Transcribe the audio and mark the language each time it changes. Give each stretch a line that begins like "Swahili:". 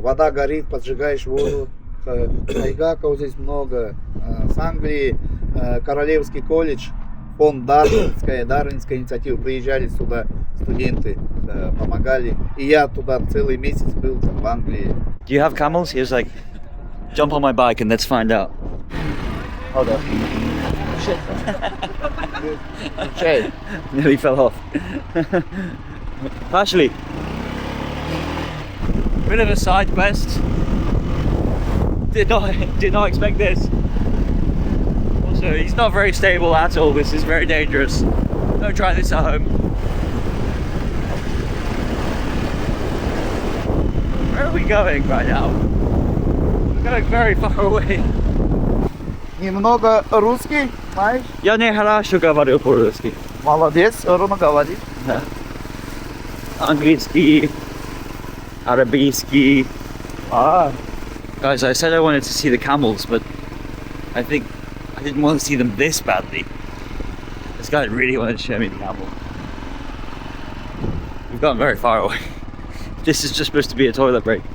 Russian: Вода горит, поджигаешь воду. Айгаков здесь много. С Англии Королевский колледж, фонд Дарвинская инициатива. Приезжали сюда студенты, помогали. И я туда целый месяц был в Англии.
English: Do you have camels? He was like, jump on my bike and let's find out. Hold on.
Russian: Чай.
English: Nearly fell off. Vasili. Bit of a side quest. Did not expect this. Also, he's not very stable at all. This is very dangerous. Don't try this at home. Where are we going right now? We're going very far away.
Russian: Немного русский, знаешь? Я не хорошо говорю по-русски. Молодец, ровно говорит. Английский, арабийский.
English: Guys, I said I wanted to see the camels, but I think I didn't want to see them this badly. This guy really wanted to show me the camel. We've gotten very far away. This is just supposed to be a toilet break.